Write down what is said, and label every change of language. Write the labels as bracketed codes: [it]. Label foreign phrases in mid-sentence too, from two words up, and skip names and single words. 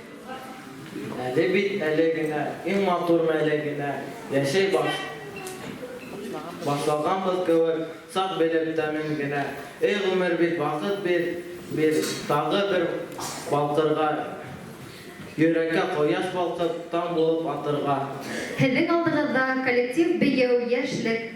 [tt] Әле бит әле генә, иң матур мәле генә яшәй башлаганбыз кебек, сак белеп тәмен генә. Эй гомер бит вакыт бир тагы бер балкырга, йөрәккә кояш балкып, таң булып атырга. [ba] Һеҙҙең алдығыҙҙа коллектив бейеү йәшлек.